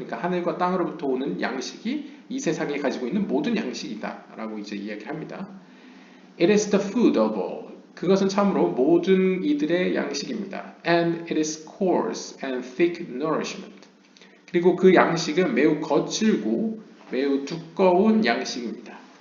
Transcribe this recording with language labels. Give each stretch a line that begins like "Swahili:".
Korean: 그러니까 하늘과 땅으로부터 오는 양식이 이 세상에 가지고 있는 모든 양식이다라고 이제 이야기를 합니다.
English: It is the food of all.
Korean: 그것은 참으로 모든 이들의 양식입니다.
English: And it is coarse and thick nourishment.
Korean: 그리고 그 양식은 매우 거칠고 매우 두꺼운 양식입니다.